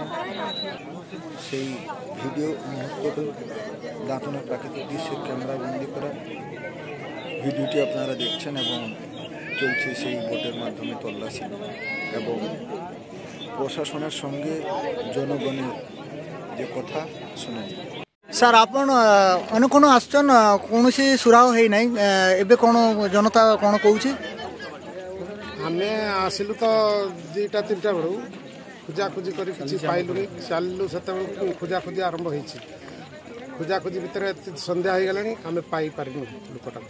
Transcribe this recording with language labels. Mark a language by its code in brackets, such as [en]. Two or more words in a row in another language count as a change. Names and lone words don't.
[bn] সেই ভিডিও মুহূর্তটি দাঁতনের প্রাকৃতিক দৃশ্যের ক্যামেরা বন্দি করা ভিডিওটি আপনারা দেখছেন এবং চলছে সেই বোটের মাধ্যমে তল্লাশি এবং প্রশাসনের সঙ্গে জনগণের যে কথা শুনেন। [or] ସାର୍, ଆପଣ ଅନ୍ୟ କ'ଣ ଆସୁଛନ୍? କୌଣସି ସୁରାହ ହେଇନାହିଁ ଏବେ? କ'ଣ ଜନତା କ'ଣ କହୁଛି? ଆମେ ଆସିଲୁ ତ 2ଟା-3ଟା ବେଳୁ ଖୋଜାଖୋଜି କରି କିଛି ପାଇଲୁନି, ଚାଲିଲୁ। ସେତେବେଳକୁ ଖୋଜାଖୋଜି ଆରମ୍ଭ ହେଇଛି। ଖୋଜାଖୋଜି ଭିତରେ ସନ୍ଧ୍ୟା ହେଇଗଲାଣି, ଆମେ ପାଇପାରିନୁ ଲୋକଟାକୁ।